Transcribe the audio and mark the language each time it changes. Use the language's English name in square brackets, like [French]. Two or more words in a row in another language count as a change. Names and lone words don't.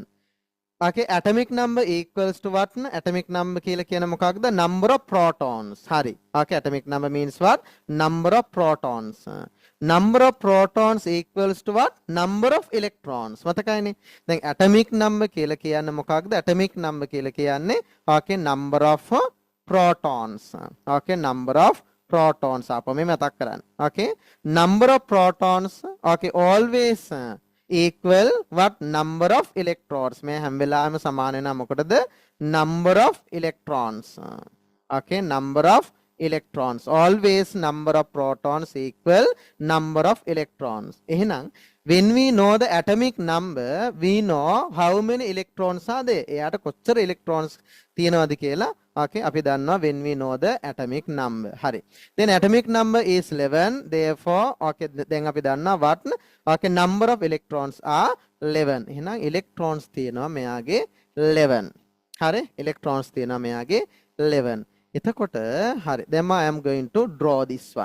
[English] Okay, atomic number equals to what? Atomic number [Sinhala] කියලා කියන මොකක්ද? [English] Number of protons. හරි. Okay, atomic number means what? Number of protons. Number of protons equals to what? Number of electrons. [Sinhala] මතකයිනේ. දැන් [English] atomic number [Sinhala] කියලා කියන්නේ මොකක්ද? [English] Atomic number [Sinhala] කියලා කියන්නේ [English] okay, number of protons. Okay, number of protons. [Sinhala] අප මේ මතක් කරන්න. [English] Okay, number of protons okay always equal what? Number of electrons. [Sinhala] මේ හැම වෙලාවෙම සමාන වෙනවා මොකටද? [English] Number of electrons. Okay, number of electrons. Always number of protons equal number of electrons. එහෙනම් when we know the atomic number, we know how many electrons are there. [Sinhala] එයාට කොච්චර electrons තියෙනවද කියලා okay අපි දන්නවා [English] when we know the atomic number. [Sinhala] හරි. [English] Then atomic number is 11. Therefore okay [Sinhala] දැන් අපි දන්නවා [English] what? Okay, number of electrons are 11. [Sinhala] එහෙනම් electrons තියෙනවා මෙයාගේ 11. හරි? electrons තියෙනවා මෙයාගේ 11. එතකොට හරි. දැන් [English] I am going to draw this one.